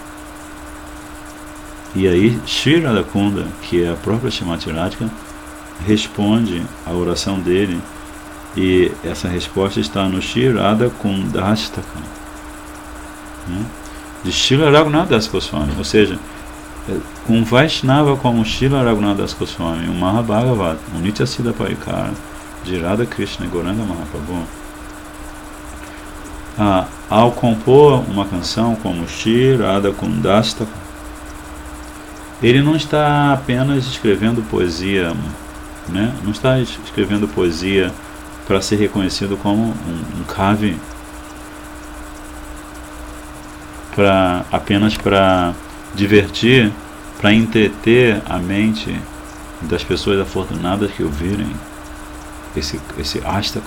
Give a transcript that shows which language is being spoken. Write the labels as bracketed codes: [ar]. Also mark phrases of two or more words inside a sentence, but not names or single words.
[pt] E aí Shri Radha Kunda, que é a própria Shrimati Radhika, responde à oração dele, e essa resposta está no Shri Radha Kundastaka, né, de Srila Raghunath Das Goswami. Ou seja, um Vaishnava como Srila Raghunath Das Goswami, um Mahabhagavat, um Nityasiddha Parikara de Radha Krishna e Gauranga Mahaprabhu, ao compor uma canção como Shri Radha Kundastaka, ele não está apenas escrevendo poesia, né? Não está escrevendo poesia para ser reconhecido como um kavi, apenas para divertir, para entreter a mente das pessoas afortunadas que ouvirem esse Astaka.